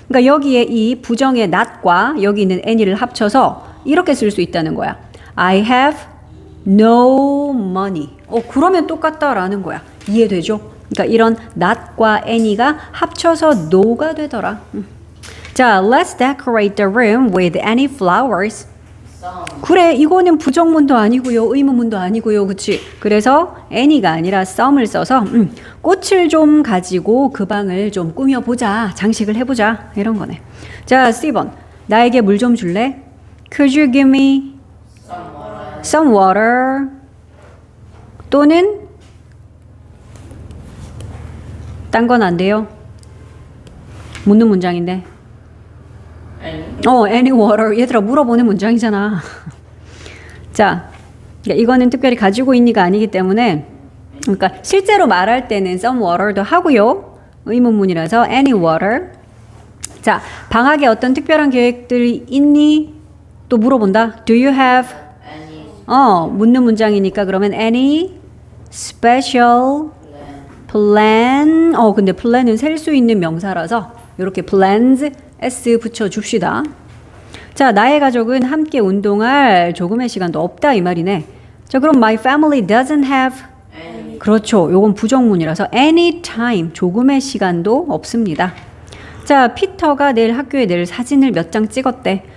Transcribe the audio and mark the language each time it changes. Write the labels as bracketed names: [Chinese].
[Korean] 그러니까 여기에 이 부정의 not과 여기 있는 any를 합쳐서 이렇게 쓸 수 있다는 거야. [English] I have no money. [Korean] 그러면 똑같다라는 거야. 이해되죠? 그러니까 이런 not과 any가 합쳐서 no가 되더라. 자, [English] let's decorate the room with any flowers. Some. [Korean] 그래, 이거는 부정문도 아니고요, 의문문도 아니고요, 그치? 그래서 any가 아니라 some을 써서 꽃을 좀 가지고 그 방을 좀 꾸며보자, 장식을 해보자, 이런 거네. 자, C번. 나에게 물 좀 줄래? [English] Could you give me some water? [Korean] 또는 딴 건 안 돼요. 묻는 문장인데. [English] Any. any water. [Korean] 얘들아, 물어보는 문장이잖아. 자, 이거는 특별히 가지고 있니가 아니기 때문에, 그러니까 실제로 말할 때는 some water도 하고요. 의문문이라서 any water. 자, 방학에 어떤 특별한 계획들이 있니? 또 물어본다. [English] Do you have? Any. [Korean] 묻는 문장이니까 그러면 [English] any special plan. [Korean] 근데 plan은 셀 수 있는 명사라서 이렇게 plans S 붙여줍시다. 자, 나의 가족은 함께 운동할 조금의 시간도 없다 이 말이네. 자, 그럼 [English] my family doesn't have. Any. [Korean] 그렇죠. 요건 부정문이라서 [English] any time, [Korean] 조금의 시간도 없습니다. 자, 피터가 내일 학교에 낼 사진을 몇 장 찍었대.